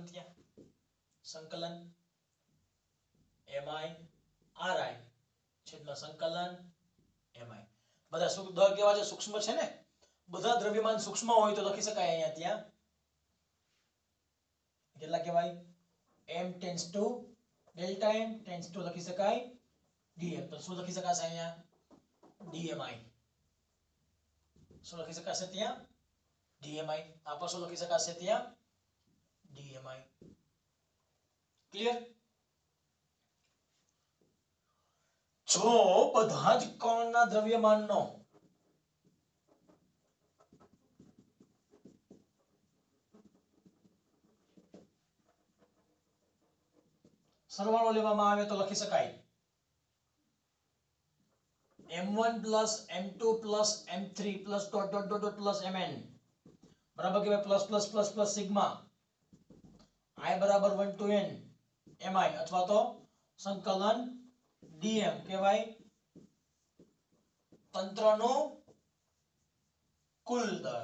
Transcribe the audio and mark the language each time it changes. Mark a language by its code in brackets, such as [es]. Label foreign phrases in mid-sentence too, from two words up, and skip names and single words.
[gu] ત્યાં સંકલન mi ri છેદમાં સંકલન mi. બધા શું દર કેવા છે? સૂક્ષ્મ છે ને. બધા દ્રવ્યમાન સૂક્ષ્મ હોય તો લખી શકાય અહીંયા ત્યાં કેટલા કહેવાય? [en] m tends to delta m tends to [gu] લખી શકાય [en] dm. [gu] તો શું લખી શકાશે અહીંયા? dmi. શું લખી શકાશે ત્યાં? dmi. આ પર શું લખી શકાશે ત્યાં? dmi. ક્લિયર? જો બધા જ કણના દ્રવ્યમાનનો સરવાળો લેવામાં આવે તો લખી શકાય [en] m1 plus m2 plus m3 plus dot dot dot dot plus mn [gu] બરાબર કે [en] plus plus plus plus [gu] સિગ્મા i બરાબર 1 to n mi અથવા તો સંકલન dm કહેવાય તંત્રનો કુલ દર.